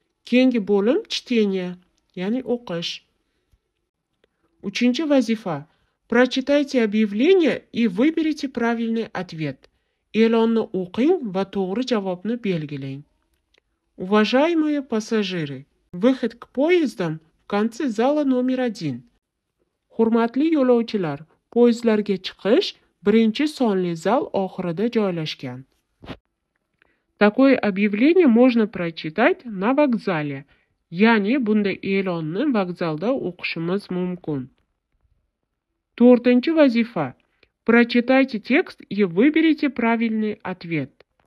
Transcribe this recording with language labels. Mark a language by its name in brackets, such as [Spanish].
[Uzbek] Keyingi bo'lim чтение, ya'ni o'qish. Uchinchi vazifa. [Russian] Прочитайте объявление и выберите правильный ответ. [Uzbek] E'lonni o'qing va to'g'ri javobni belgilang. [Russian] Уважаемые пассажиры, выход к поездам в конце зала номер 1. [Uzbek] Hurmatli yo'lovchilar, poyezdlarga chiqish 1-sonli zal oxirida joylashgan. [Russian] Такое объявление можно прочитать на вокзале. [Uzbek] Ya'ni bunday e'lonni vokzalda o'qishimiz mumkin. 4-chi vazifa. [Russian] Прочитайте текст и выберите правильный ответ.